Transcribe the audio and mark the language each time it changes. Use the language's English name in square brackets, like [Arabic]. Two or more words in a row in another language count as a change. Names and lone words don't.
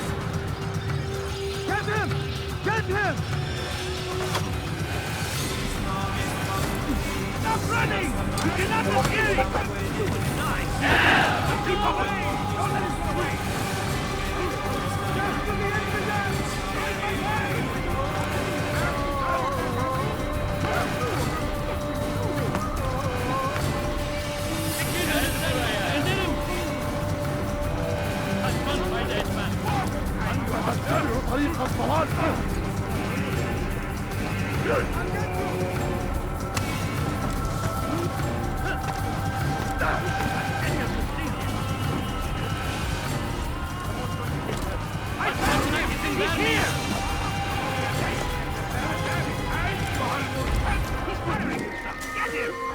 [English] Get him! Get him! Stop running! You cannot escape! Nice! Keep away! Don't let him get away! Just to the infidel! [Turkish] Kaçman fayda etmez! [Arabic] تتبع طريق الضلال [English] He's here! Get him!